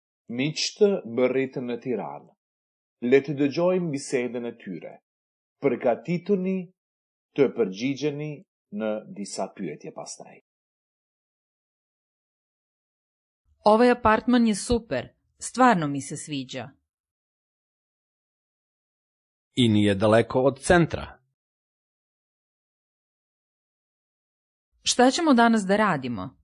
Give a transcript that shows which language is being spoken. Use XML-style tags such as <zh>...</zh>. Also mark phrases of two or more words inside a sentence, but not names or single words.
<sq>Miqtë më rritën në Tiranë. Le të dëgjojmë bisedën e tyre. Përgatituni të përgjigjeni në disa pyetje pastaj.</sq> <sr>Ovaj apartman je super, stvarno mi se sviđa. I nije daleko od centra. Šta ćemo danas da radimo?</sr>